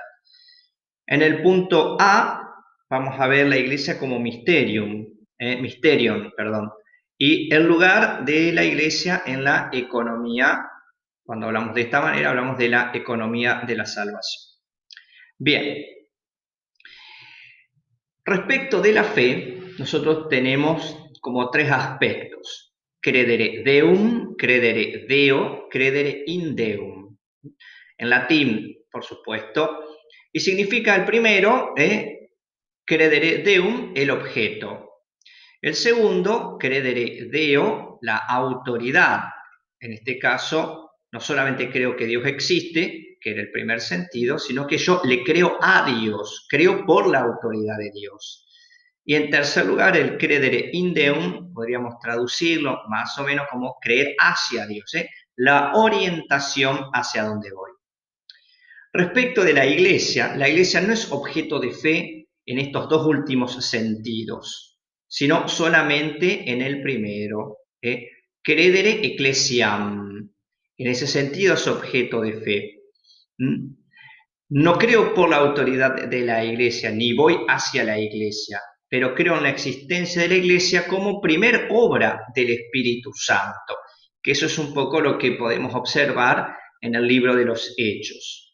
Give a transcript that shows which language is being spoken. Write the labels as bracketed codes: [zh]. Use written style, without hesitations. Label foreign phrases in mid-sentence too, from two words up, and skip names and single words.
[es] En el punto A vamos a ver la Iglesia como mysterium, perdón, y el lugar de la Iglesia en la economía. Cuando hablamos de esta manera, hablamos de la economía de la salvación. Bien, respecto de la fe, nosotros tenemos como tres aspectos: [la] credere deum, credere deo, credere in deum. [es] En latín, por supuesto, y significa el primero, [la] credere deum, [es] el objeto. El segundo, [la] credere deo, [es] la autoridad. En este caso, no solamente creo que Dios existe, que era el primer sentido, sino que yo le creo a Dios, creo por la autoridad de Dios. Y en tercer lugar, el [la] credere in deum, [es] podríamos traducirlo más o menos como creer hacia Dios, la orientación hacia donde voy. Respecto de la iglesia no es objeto de fe en estos dos últimos sentidos, sino solamente en el primero, [la] credere ecclesiam. [es] En ese sentido es objeto de fe. No creo por la autoridad de la iglesia, ni voy hacia la iglesia, pero creo en la existencia de la iglesia como primer obra del Espíritu Santo, que eso es un poco lo que podemos observar en el libro de los Hechos.